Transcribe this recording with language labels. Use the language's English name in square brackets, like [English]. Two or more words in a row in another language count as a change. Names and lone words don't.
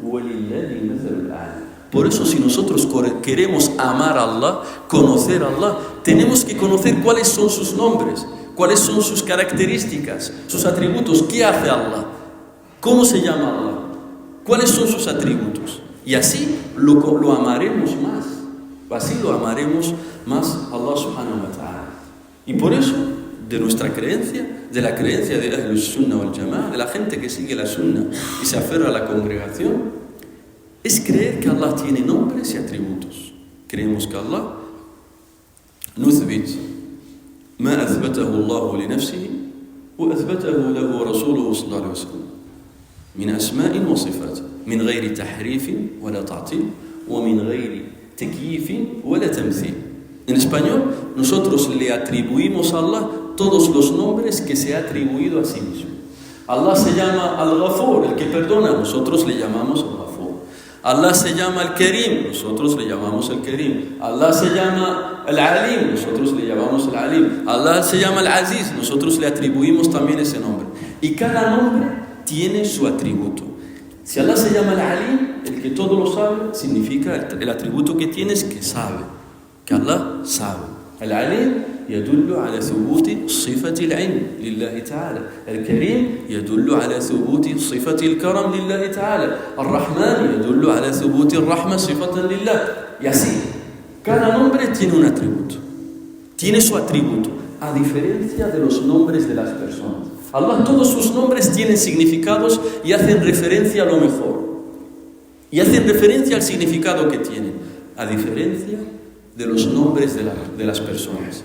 [Spanish] Por eso, si nosotros queremos amar a Allah, conocer a Allah, tenemos que conocer cuáles son sus nombres, cuáles son sus características, sus atributos. ¿Qué hace Allah? ¿Cómo se llama Allah? ¿Cuáles son sus atributos? Y así lo amaremos más. Así lo amaremos más a Allah [Arabic] سبحانه وتعالى. [Spanish] Y por eso, de nuestra creencia, de la creencia de [Arabic] أهل السنة والجماعة, [Spanish] de la gente que sigue la Sunnah y se aferra a la congregación, es creer que Allah tiene nombres y atributos. Creemos que Allah [Arabic] نثبت ما أثبته الله لنفسه وأثبته له رسوله صلى الله عليه وسلم من أسماء وصفات من غير تحريف ولا تعطيل ومن غير تكييف ولا تمثيل. [Spanish] En español, nosotros le atribuimos a Allah todos los nombres que se ha atribuido a sí mismo. Allah se llama Al-Ghafur, el que perdona, nosotros le llamamos Al-Ghafur. Allah se llama Al-Karim, nosotros le llamamos Al-Karim. Allah se llama Al-Alim, nosotros le llamamos Al-Alim. Allah se llama Al-Aziz, nosotros le atribuimos también ese nombre. Y cada nombre tiene su atributo. Si Allah se llama Al-Alim, el que todo lo sabe, significa el atributo que tiene es que sabe, que Allah sabe. [Arabic] Al-Alim يدل على ثبوت صفة العلم لله تعالى. الكريم يدل على ثبوت صفة الكرم لله تعالى. الرحمن يدل على ثبوت الرحمة صفة لله. [Spanish] Y así, cada nombre tiene un atributo. Tiene su atributo, a diferencia de los nombres de las personas. Allah, todos sus nombres tienen significados y hacen referencia a lo mejor. Y hacen referencia al significado que tienen, a diferencia de los nombres de las personas.